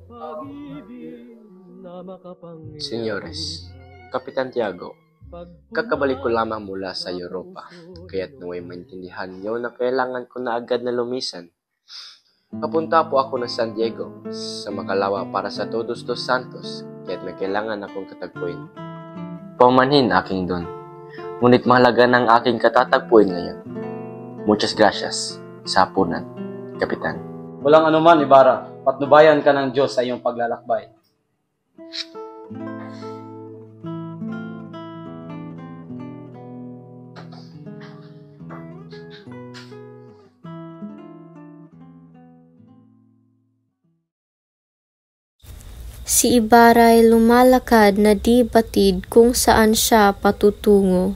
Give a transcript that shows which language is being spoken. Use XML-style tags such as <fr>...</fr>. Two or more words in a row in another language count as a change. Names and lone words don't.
<tl>Senyores, Kapitan Tiago, kakabalik ko lamang mula sa Europa, kaya't naway maintindihan niyo na kailangan ko na agad na lumisan. Papunta po ako ng San Diego sa Makalawa para sa Todos dos Santos, kaya't may kailangan akong katagpuin. Paumanhin aking Don, ngunit mahalaga ng aking katatagpuin ngayon.</tl> <es>Muchas gracias,</es> <tl>sa hapunan, Kapitan. Walang anuman, Ibarra. Patnubayan ka ng Diyos sa iyong paglalakbay. Si Ibarra ay lumalakad na di batid kung saan siya patutungo.</tl>